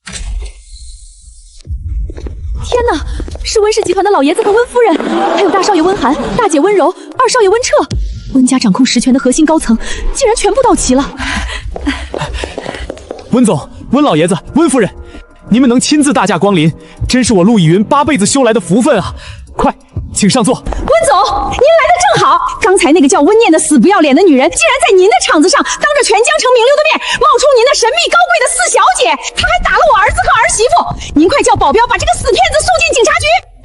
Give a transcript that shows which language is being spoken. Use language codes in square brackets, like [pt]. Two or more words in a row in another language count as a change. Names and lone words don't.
[zh] 天哪，是溫氏集團的老爺子和溫夫人，還有大少爺溫涵、大姐溫柔、二少爺溫徹，溫家掌控實權的核心高層竟然全部到齊了。溫總、溫老爺子、溫夫人，你們能親自大駕光臨，真是我陸亦雲8輩子修來的福分啊！快， 请上座。温总，您来的正好。刚才那个叫温念的死不要脸的女人，竟然在您的场子上，当着全江城名流的面，冒充您的神秘高贵的四小姐，她还打了我儿子和儿媳妇。您快叫保镖把这个死骗子送进警察局。